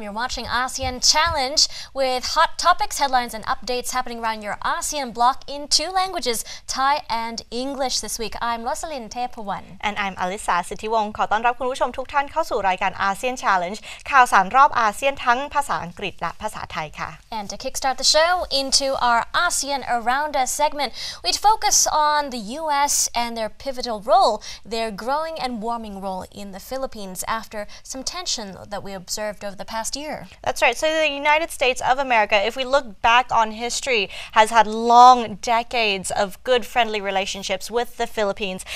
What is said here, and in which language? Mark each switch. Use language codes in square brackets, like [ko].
[en] You're watching ASEAN Challenge with hot topics, headlines and updates happening around your ASEAN bloc in two languages, Thai and English this week. I'm Rosalyn Tepawan. And I'm Alisa [th] สิทธิวงศ์ขอต้อนรับคุณผู้ชมทุกท่านเข้าสู่รายการ ASEAN Challenge ข่าวสารรอบอาเซียนทั้งภาษาอังกฤษและภาษาไทยค่ะ [en] And to kickstart the show into our ASEAN Around Us segment, we'd focus on the U.S. and their pivotal role, their growing and warming role in the Philippines after some tension that we observed over the past year. That's right. So the United States of America, if we look back on history, has had long decades of good friendly relationships with the Philippines.